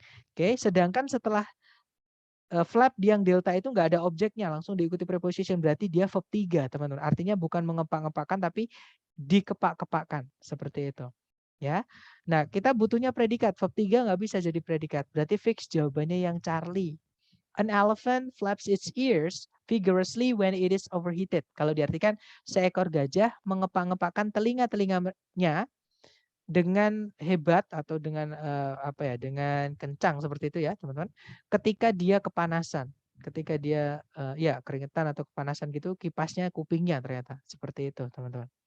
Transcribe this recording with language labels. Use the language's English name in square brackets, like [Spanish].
[Indonesian] Oke, sedangkan setelah flap yang delta itu nggak ada objeknya, langsung diikuti preposition, berarti dia verb 3, teman-teman. Artinya bukan mengepak-ngepakkan tapi dikepak-kepakkan, seperti itu. Ya. Nah, kita butuhnya predikat. Verb 3 nggak bisa jadi predikat. Berarti fix jawabannya yang Charlie. [English] An elephant flaps its ears vigorously when it is overheated. [Indonesian] Kalau diartikan seekor gajah mengepak-ngepakkan telinga-telinganya dengan hebat atau dengan dengan kencang seperti itu ya, teman-teman. Ketika dia kepanasan, ketika dia ya keringetan atau kepanasan gitu, kipasnya kupingnya ternyata seperti itu, teman-teman.